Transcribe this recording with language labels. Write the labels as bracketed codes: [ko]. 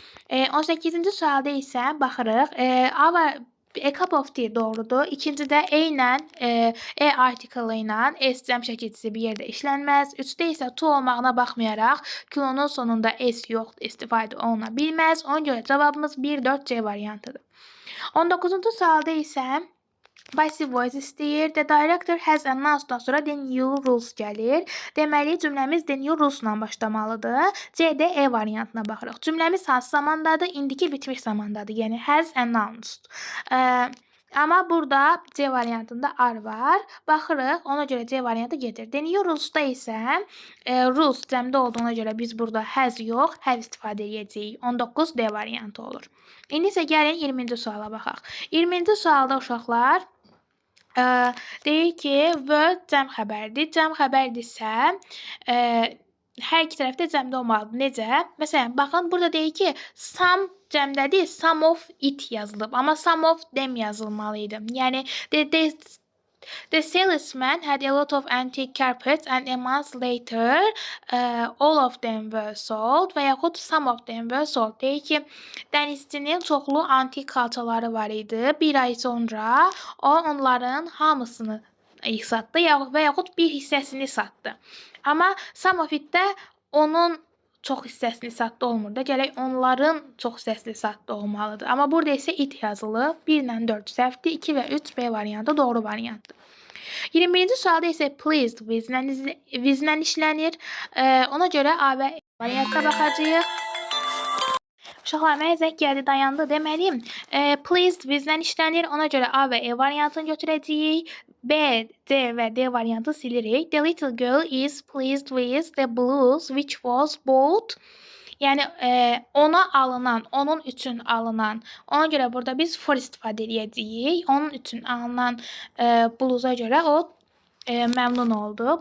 [az] 18-ci sualda isə baxırıq. [en] A cup of tea [az] doğrudur. İkincidə E ilə, E article ilə S cəm şəkilçisi bir yerdə işlənməz. 3-də isə to olmağına baxmayaraq Q-nun sonunda S yoxdur, istifadə oluna bilməz. Ona görə cavabımız 1-4C variantıdır. 19-cu sualda isə [en] passive voice [az] istəyir. [en] The director has announced-dan [az] sonra [en] the new rules [az] gəlir. Deməli, cümləmiz the new rules-la başlamalıdır. C-də E variantına baxırıq. Cümləmiz hansı zamandadır? İndiki bitmiş zamandadır. Yəni, [en] has announced. [az] Amma burada C variantında are var. Baxırıq, ona görə C variantı gedir. [en] The new rules- [az] da isə rules cəmdə olduğuna görə biz burada has yox, have istifadə edəcəyik. 19 D variantı olur. İndi isə gəlin 20-ci suala baxaq. 20-ci sualda uşaqlar deyir ki, word cəm xəbərdir. Cəm xəbərdirsə, hər iki tərəfdə cəmdə olmalıdır. Necə? Məsələn, baxın, burada deyir ki, some cəmdədir, [en] some of it [az] yazılıb. Amma [en] some of them [az] yazılmalıydı. [en] Yəni, the salesman had a lot of antique carpets and a month later all of them were sold [az] və yaxud [en] some of them were sold. [az] Deyir ki, dənizçinin çoxlu antik xalçaları var idi. Bir ay sonra o onların hamısını satdı və yaxud bir hissəsini satdı. Amma [en] some of it- [az] də onun çox hissəsini satdı olmur da, gələk onların çox hissəsini satdı olmalıdır. Amma burada isə it yazılıb. 1 ilə 4 səhvdir, 2 və 3 B variantı doğru variantdır. 21-ci sualda isə [en] pleased with- [az] lə işlənir. Ona görə A və E variantına baxacağıq. Uşaqlar, mənə zəng gəldi, dayandı. Deməli, [en] pleased with- [az] lə işlənir. Ona görə A və E variantını götürəcəyik. B, C və D variantı silirik. [en] The little girl is pleased with the blues which was bought. [az] Yəni, ona alınan, onun üçün alınan. Ona görə burada biz for istifadə edəcəyik. Onun üçün alınan bluza görə o məmnun oldu.